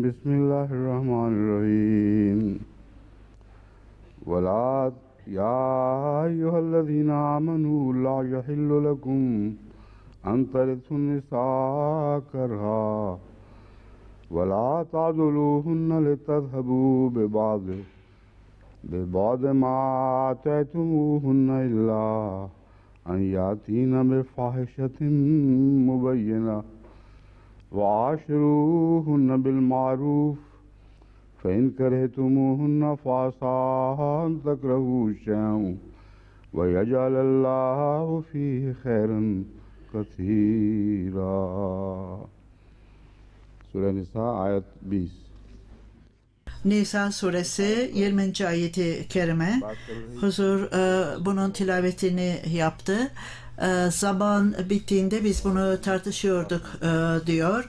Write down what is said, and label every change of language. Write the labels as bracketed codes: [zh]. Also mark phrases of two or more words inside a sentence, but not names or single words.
[ar] بسم الله الرحمن الرحيم. ولا يا أيها الذين آمنوا لا يحل لكم أن ترثوا النساء كرها ولا تعضلوهن لتذهبوا ببعض ما آتيتموهن إلا أن يأتين بفاحشة مبينة وعاشروهن بالمعروف فإن كرهتموهن فعسى أن تكرهوا شيئا ويجعل الله فيه خيرا كثيرا. [tr] Sure Nisa ayet 20. Nisa suresi 20. ayeti kerime. Huzur bunun tilavetini yaptı. Zaman bittiğinde biz bunu tartışıyorduk diyor.